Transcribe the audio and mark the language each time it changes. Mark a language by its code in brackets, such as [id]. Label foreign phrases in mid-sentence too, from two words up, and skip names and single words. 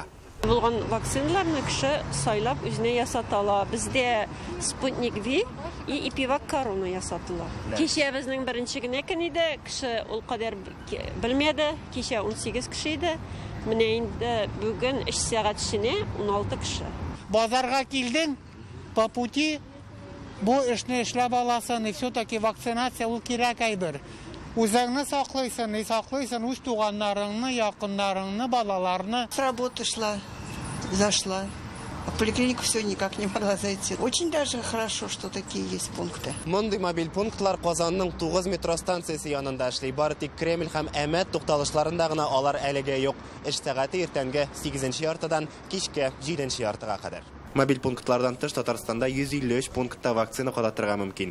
[tt] Булган вакциналарны кеше сайлап үзенә ясатала. Бездә Спутник V и Ипивак Корона ясатыла. Кичә безнең беренче генә көн иде, кеше ул кадәр белмәде. Кичә 18 кеше иде. Менә инде бүген 3 сәгать эченә 16 кеше. Базарга килдең, [ru] по пути [tt] бу эшне эшләп аласың, [ru] и все-таки вакцинация [tt] ул кирәк әйбер. Үзеңне саклыйсың, үз туганнарыңны, якыннарыңны, балаларны. [ru] С работы шла, зашла. А в поликлинику все никак не могла зайти. Очень даже хорошо, что такие есть пункты. [tt] Мондый мобиль пунктлар Казанның 9 метро станциясе янында эшли. Бары тик Кремль һәм Әмәт тукталышларында гына алар әлегә юк. Эш сәгате иртәнге 8 яртыдан кичкә 7 яртыга кадәр. Мобиль пунктлардан тыш Татарстанда 153 пунктта вакцина кадатырга мөмкин.